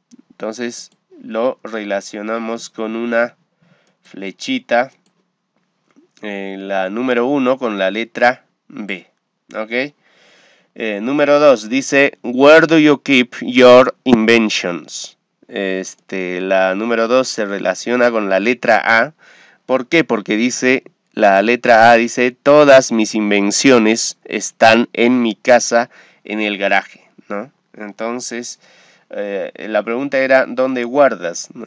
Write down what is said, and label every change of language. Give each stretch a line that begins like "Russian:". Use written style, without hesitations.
Spanish: Entonces, lo relacionamos con una flechita, la número 1 con la letra B, ¿ok? Número 2 dice,
English: where do you keep your inventions?
Spanish: La número 2 se relaciona con la letra A. ¿Por qué? Porque dice, la letra A dice, todas mis invenciones están en mi casa, en el garaje, ¿no? Entonces, la pregunta era, ¿dónde guardas? ¿No?